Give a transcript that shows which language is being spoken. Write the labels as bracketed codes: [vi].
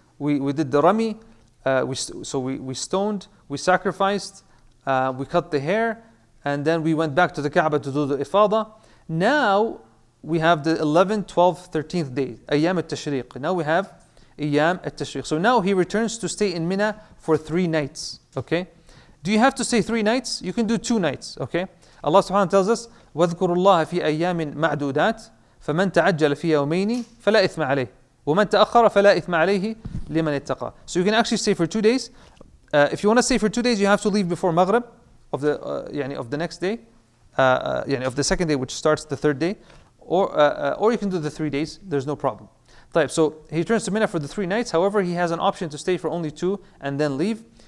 [en] We did the Rami, we stoned, we sacrificed, we cut the hair, and then we went back to the Kaaba to do the Ifada. Now we have the 11th, 12th, 13th day, Ayyam al-Tashriq. Now we have Ayyam al-Tashriq. So now he returns to stay in Mina for 3 nights. Okay? Do you have to stay 3 nights? You can do 2 nights. Okay? Allah subhanahu wa ta'ala tells us, [ar] وَاذْكُرُوا اللَّهَ فِي أَيَّامٍ مَعْدُودَاتٍ فَمَنْ تَعَجَّلَ فِي يَوْمَيْنِ فَلَا إِثْمَ عَلَيْهِ وَمَنْ تَأَخَّرَ فَلَا إِثْمَ عَلَيْهِ لِمَنِ اتَّقَى. [en] So you can actually stay for 2 days. If you want to stay for 2 days, you have to leave before Maghrib of the next day, of the second day, which starts the 3rd day, or you can do the 3 days. There's no problem. So he returns to Mina for the 3 nights. However, he has an option to stay for only 2 and then leave.